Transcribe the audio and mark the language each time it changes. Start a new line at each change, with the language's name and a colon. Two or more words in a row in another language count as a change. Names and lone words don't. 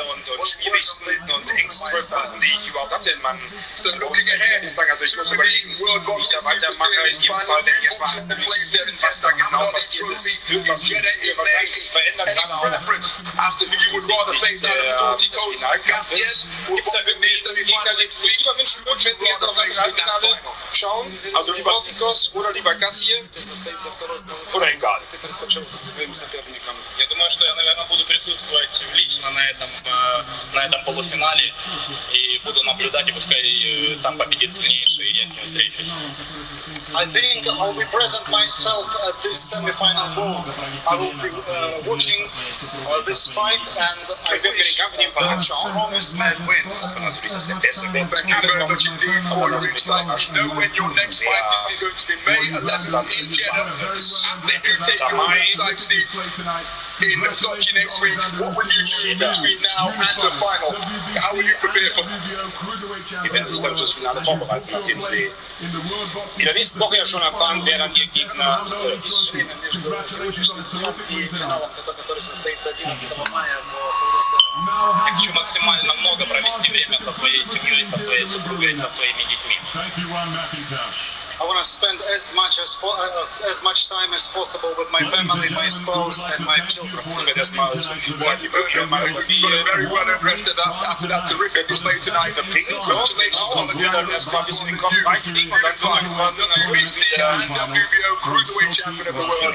English: So looking ahead, to the World Boxing Series final, preference after who you would rather face out of Baltics and Gassiev,
German: gibt's da irgendwie Gegner, den du lieber wünschen würdest, wenn sie jetzt auf ein Halbfinale schauen? Also lieber Baltics oder lieber Gassiev? Oder egal.
Russian: Я думаю, что я, наверное, буду присутствовать лично на этом полуфинале и буду наблюдать, и пускай там победит сильнейший, и я с ним встречусь.
English: I think I'll be present myself at this semi-final bout. I will be watching this fight, and I wish the strongest man wins. Thank you very much indeed for your insight. Know when your next fight is going to be made, and that's done in Jeddah. And they do take your ringside seat in Sochi next week. What will you do between now and the final? How will you prepare for
German: Ich werde sich dann fürs Finale vorbereiten, nachdem sie wieder nächste Woche ja schon erfahren, wer dann ihr Gegner wird.
Russian: Я хочу максимально много провести время со своей семьей, со своей супругой, со своими детьми.
English: I want to spend as much time as possible with my family, my spouse, and my children. Well, you got very well rested after that terrific display tonight. Congratulations on the dinner. WBC and WBO Cruiserweight Champion of the World.